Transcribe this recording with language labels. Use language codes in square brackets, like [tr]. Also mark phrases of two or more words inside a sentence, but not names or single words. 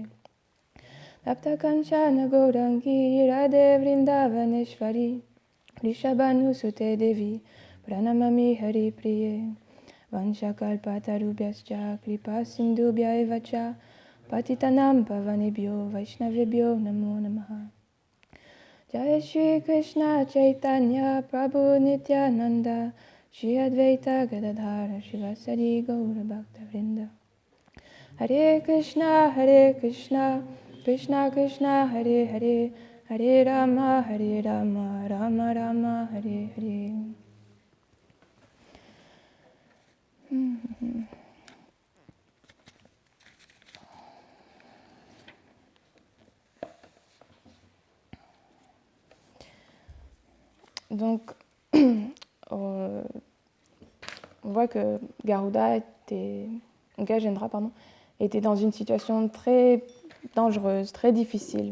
[sa] Tapta Kanchana Gaurangi Radhe Vrindavaneshwari Rishabhanu Sute Devi Pranamami Hari Priye Vanshakalpatarubhyascha Kripa Sindhubhya Evacha Patitanam Pavanebhyo Vaishnavebhyo Namo Namaha Jai Shri Krishna Chaitanya Prabhu Nityananda Shri Advaita Gadadhara Shivasari Gaura Bhakta Vrinda. Hare Krishna, Krishna Krishna, Hare Hare, Hare Rama, Rama Rama, Hare Hare. [fr] Donc, on voit que Gajendra, était dans une situation très dangereuse, très difficile.